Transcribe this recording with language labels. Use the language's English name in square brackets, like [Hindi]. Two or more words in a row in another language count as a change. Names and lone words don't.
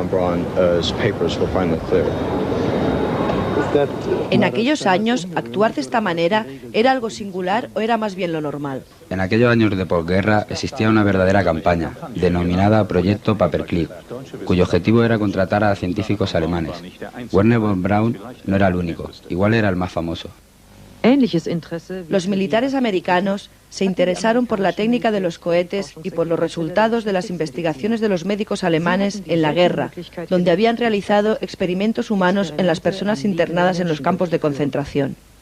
[Spanish] En aquellos años, actuar de esta manera era algo singular o era más bien lo normal. En aquellos años de posguerra existía una verdadera campaña, denominada Proyecto Paperclip, cuyo objetivo era contratar a científicos alemanes. Werner von Braun no era el único, igual era el más famoso. Los militares americanos se interesaron por la técnica de los cohetes y por los resultados de las investigaciones de los médicos alemanes en la guerra, donde habían realizado experimentos humanos en las personas internadas en los campos de concentración.